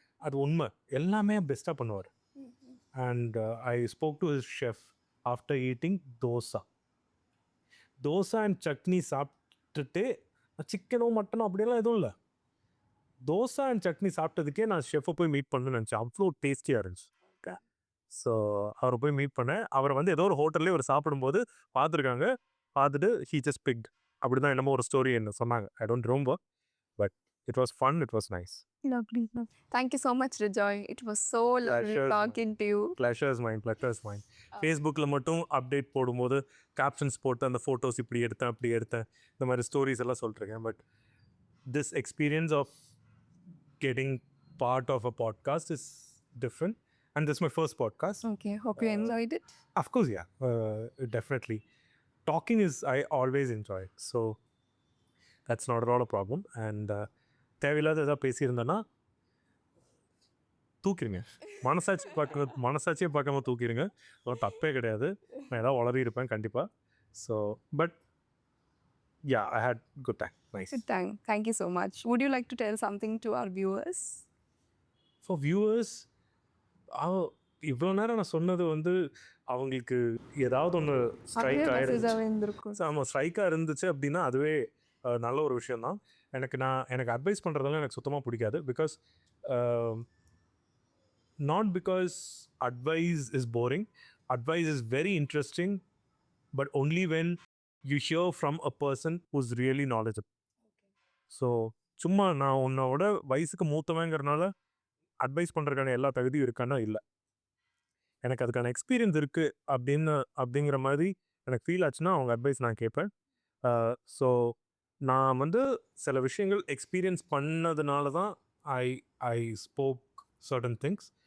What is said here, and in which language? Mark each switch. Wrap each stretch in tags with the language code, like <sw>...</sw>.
<ta>அது உண்மை, எல்லாமே பெஸ்ட்டாக பண்ணுவார்.</ta> <en>and I spoke to his chef after eating</en> <ta>dosa and chutney சாப்பிட்டுட்டு, சிக்கனோ மட்டனோ அப்படியெல்லாம் எதுவும் இல்லை, தோசை அண்ட் சட்னி சாப்பிட்டதுக்கே நான் ஷெஃப்பை போய் மீட் பண்ணணும்னு நினச்சேன். அவ்வளோ டேஸ்டியாக இருந்துச்சு. ஸோ அவரை போய் மீட் பண்ணேன். அவரை வந்து ஏதோ ஒரு ஹோட்டல்லே ஒரு சாப்பிடும்போது பார்த்துருக்காங்க.</ta> <en>பார்த்துட்டு he just picked,</en> <ta>அப்படி தான் என்னமோ ஒரு ஸ்டோரி என்ன சொன்னாங்க.</ta> <en>I don't remember, but it was fun, it was nice. Lovely. Thank you so much, Rejoy. It was so lovely talking to you. Pleasure's mine.</en> <ta>ஃபேஸ்புக்கில் மட்டும் அப்டேட் போடும்போது கேப்ஷன்ஸ் போட்டு அந்த ஃபோட்டோஸ் இப்படி எடுத்தேன் அப்படி எடுத்தேன் இந்த மாதிரி ஸ்டோரிஸ் எல்லாம் சொல்லிட்டுருக்கேன்.</ta> <en>But this experience of getting part of a podcast is different, and this is my first podcast. Okay, hope you enjoyed it. Of course, yeah, definitely. Talking is, I always enjoy it, so that's not at all a problem.</en> <ta>And தேவையில்லாத ஏதாவது பேசியிருந்தேன்னா தூக்கிடுங்க, மனசாட்சியே பார்க்காம தூக்கிடுங்க, ஒன்றும் தப்பே கிடையாது. நான் ஏதாவது வளரி இருப்பேன் கண்டிப்பாக.</ta> <en>So but yeah, I had good time. Nice. Good time. Thank you so much. Would you like to tell something to our viewers? For viewers,</en> <ta>இவ்வளோ நேரம் நான் சொன்னது வந்து அவங்களுக்கு ஏதாவது ஒன்று ஸ்ட்ரைக் ஆகிருந்துச்சு. ஆமாம், ஸ்ட்ரைக்காக இருந்துச்சு அப்படின்னா அதுவே நல்ல ஒரு விஷயந்தான். எனக்கு அட்வைஸ் பண்ணுறதெல்லாம் எனக்கு சுத்தமாக பிடிக்காது.</ta> <en>Because not because advice is boring. Advice is very interesting, but only when you hear from a person who's really knowledgeable.</en> <ta>So சும்மா நான் உன்னோட வயசுக்கு மூத்தவங்கிறனால அட்வைஸ் பண்ணுறதுக்கான எல்லா தகுதியும் இருக்கான்னா இல்லை. எனக்கு அதுக்கான எக்ஸ்பீரியன்ஸ் இருக்குது அப்படிங்கிற மாதிரி எனக்கு ஃபீல் ஆச்சுன்னா அவங்க அட்வைஸ் நான் கேட்பேன். ஸோ நான் வந்து சில விஷயங்கள் எக்ஸ்பீரியன்ஸ் பண்ணதுனால தான்</ta> <en>I spoke certain things.</en>